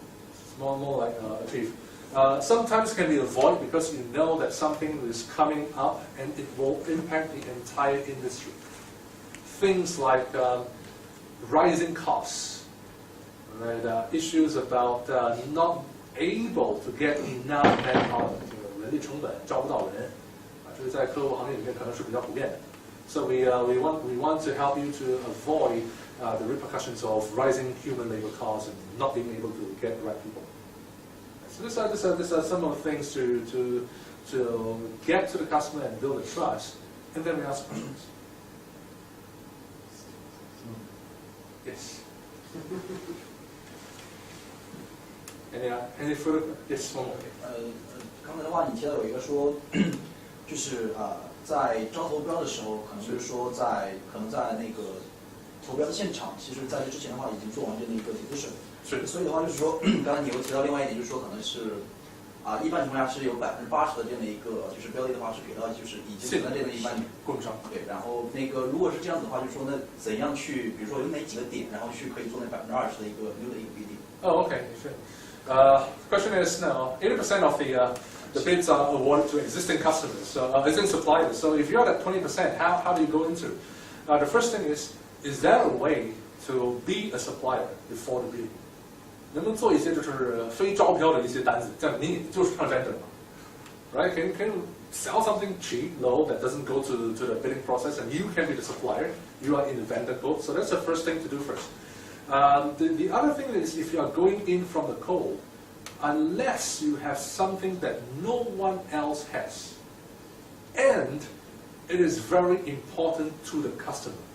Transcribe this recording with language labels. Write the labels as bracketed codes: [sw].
[en] It's more like achieve. Sometimes it can be avoided because you know that something is coming up and it will impact the entire industry. Things like rising costs, right? Issues about not able to get enough manpower. [zh] 人力成本招不到人，这是在客户行业里面可能是比较普遍的。 [en] So we want to help you to avoid the repercussions of rising human labor costs and not being able to get the right people. So these are some of the things to get to the customer and build the trust, and then we ask questions. Yes. Any further? Yes, one more. [zh] 刚才的话，你提到有一个说，就是在招投标的时候，可能就是说可能在那个投标的现场，其实在这之前的话已经做完这样的一个 decision。是。所以的话就是说，刚才你又提到另外一点，就是说可能是一般情况下是有80%的这样的一个就是标的的话是给到就是已经存在这样的一般供应商。对，然后那个如果是这样子的话，就是说那怎样去，比如说有哪几个点，然后去可以做那20%的一个new的一个 bidding。 [en] Oh, okay. Sure. Question is now 80% of the bids are awarded to existing customers, existing suppliers. So if you're at 20%, how do you go into? The first thing is there a way to be a supplier before the bid? [zh] 能不能做一些就是非招标的一些单子，这样你就是上 vendor 嘛 ， [en] right? Can you sell something cheap, low that doesn't go to the bidding process, and you can be the supplier? You are in the vendor code, so that's the first thing to do first. The other thing is if you are going in from the cold, unless you have something that no one else has, and it is very important to the customer.